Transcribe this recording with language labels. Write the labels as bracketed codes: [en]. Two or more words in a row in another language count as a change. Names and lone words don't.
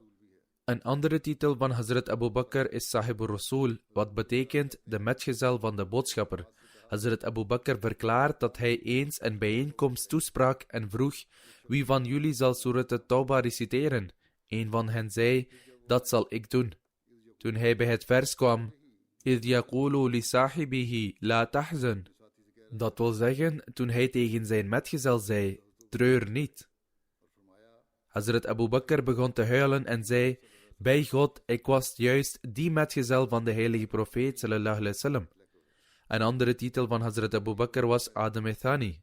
[nl] Een andere titel van Hazrat Abu Bakr is Sahib al-Rasul, wat betekent de metgezel van de boodschapper. Hazrat Abu Bakr verklaart dat hij eens een bijeenkomst toesprak en vroeg: wie van jullie zal Surat at-Tawbah reciteren? Een van hen zei: dat zal ik doen. Toen hij bij het vers kwam: [ar] إِذْ يَقُولُ لِصَاحِبِهِ لَا تَحْزَنْ, [nl] dat wil zeggen, toen hij tegen zijn metgezel zei: treur niet. Hazrat Abu Bakr begon te huilen en zei: bij God, ik was juist die metgezel van de heilige profeet ﷺ. Een andere titel van Hazrat Abu Bakr was Adam Thani.